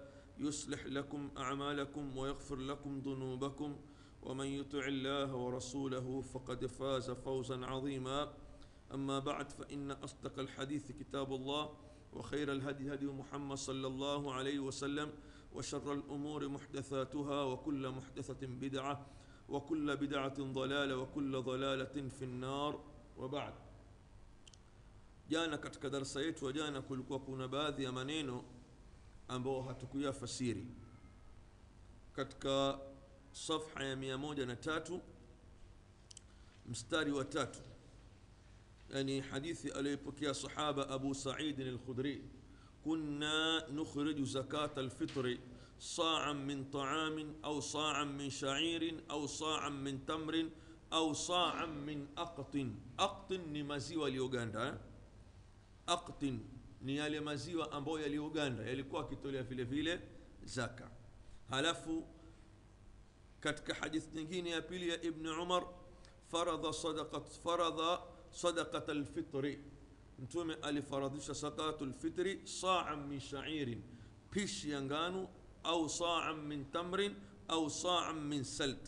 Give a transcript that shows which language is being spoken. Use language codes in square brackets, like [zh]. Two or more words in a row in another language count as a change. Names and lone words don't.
[ar] يصلح لكم أعمالكم ويغفر لكم ذنوبكم ومن يطع الله ورسوله فقد فاز فوزا عظيما أما بعد فإن أصدق الحديث كتاب الله وخير الهدي هدي محمد صلى الله عليه وسلم وشر الأمور محدثاتها وكل محدثة بدعة وكل بدعة ضلالة وكل ضلالة في النار وبعد. [sw] Jana katika darasa yetu wa jana kulikuwa kuna baadhi ya maneno ambao hatukuyafasiri. Katika safha ya 103 mstari wa 3, yani hadithi aliyopokea sahaba Abu Sa'id al-Khudri, [ar] كنا نخرج زكاة الفطر صاعا من طعام أو صاعا من شعير أو صاعا من تمر أو صاعا من أقط. [sw] Aqtin ni maziwa yaliyoganda. Aqtin ni yale maziwa ambayo yaliyoganda yalikuwa kitolea vile vile zaka. Halafu katika hadithi nyingine ya pili ya Ibn Umar, [ar] فرض صدقة الفطر, [sw] mtume alifaradhisha [ar] زكاة الفطر صاعا من شعير, [sw] pishi ya ngano, au [ar] صاعا من تمر [sw] au [ar] صاعا من سلت.